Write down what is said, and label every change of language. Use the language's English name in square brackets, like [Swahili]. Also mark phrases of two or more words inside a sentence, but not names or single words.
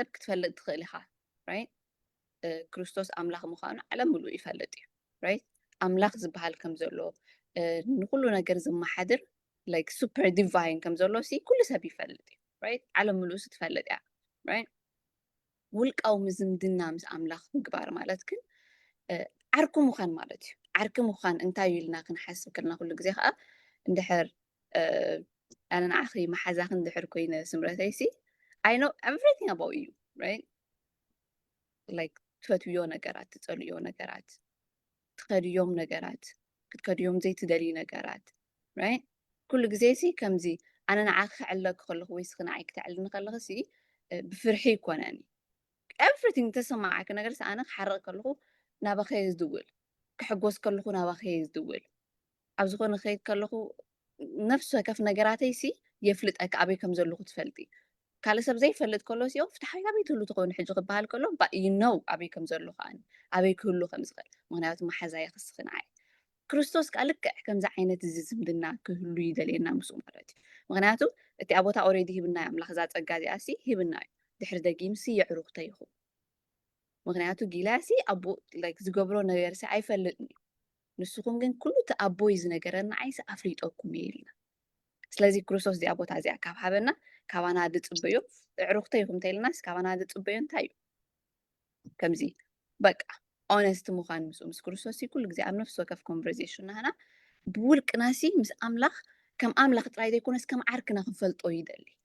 [Tigrinya] ክትፈልጥ ትኽእል ኢኻ ራይት ክርስቶስ ኣምላኽ ምዃኑ ዓለም ሙሉእ ይፈልጥ እዩ ራይት ኣምላኽ ዝበሃል ከም ዘሎ ንኩሉ ነገር ዝመሓድር [English] like super divine [Tigrinya] ከም ዘሎ ሲ ኩሉ ሰብ ይፈልጥ እዩ ራይት ዓለም ሙሉእ ስትፈልጥ እያ ራይት ውልቃዊ ዝምድና ምስ ኣምላኽ ምግባር ማለት ግን ዓርኪ ምዃን ማለት እዩ ዓርኪ ምዃን እንታይ ኢልና ክንሓስብ ከለና ኩሉ ግዜ ከዓ እንድሕር ኣነ ንዓኺ መሓዛኽ እንድሕር ኮይነ ስምረተይ ሲ I [English] know everything about you right like [Tigrinya] ትፈትዮ ነገራት ትፀልዮ ነገራት ትኸድዮም ነገራት ክትከድዮም ዘይትደልዩ ነገራት right ኩሉ ግዜ ሲ ከምዚ ኣነ ንዓኺ ክዕለክ ከለኹ ወይ ስኺ ንዓይ ክትዕልኒ ከለኹ ሲ ብፍርሒ ይኮነኒ everything ተሰማዓክ ነገር ሲ ኣነ ክሓርቕ ከለኹ ናባኸየ ዝድውል ክሕጎስ ከለኹ ናባኸየ ዝድውል ኣብ ዝኾነ ከይድ ከለኹ ነፍሲ ወከፍ ነገራተይ ሲ የፍልጠካ ኣበይ ከም ዘለኹ ትፈልጢ ካልእ ሰብ ዘይፈልጥ ከሎ ሲኦ ፍትሓዊ ኣበይ ትህሉ ትኸውን ሕጂ ክበሃል ከሎ [English] you know [Tigrinya] ኣበይ ከም ዘሎ ከዓኒ ኣበይ ክህሉ ከም ዝኽእል ምክንያቱ መሓዛየ ክስኺ ንዓይ ክርስቶስ ከዓ ልክዕ ከምዚ ዓይነት እዚ ዝምድና ክህሉ ይደልየና ምስኡ ማለት እዩ ምክንያቱ እቲ ኣቦታ ኦልሬዲ ሂብና ኣምላኽ እዛ ፀጋ እዚኣሲ ሂብና እዩ ድሕሪ ደጊምሲ የዕሩኽ ተይኹም ምክንያቱ ጊላሲ ኣቦ ዝገብሮ ነገርሲ ኣይፈልጥን እዩ ንስኹም ግን ኩሉ እቲ ኣቦይ ዝነገረና ዓይሲ ኣፍሊጦኩም እየ ኢልና ስለዚ ክርስቶስ እዚኣ ቦታ እዚኣ ካብ ሃበና ካባና ድፅበዮ ዕሩኽ ተይኹም እንተኢልናስ ካባና ድፅበዮ እንታይ እዩ ከምዚ በቃ ኦነስት ምዃን ምስ ክርስቶስ ኩሉ ግዜ ኣብ ነፍሲ ወከፍ ኮንቨርሴሽን ናህና ብውልቅናሲ ምስ ኣምላኽ ከም ኣምላኽ ጥራይ ዘይኮነስ ከም ዓርክና ክንፈልጦ ይደሊ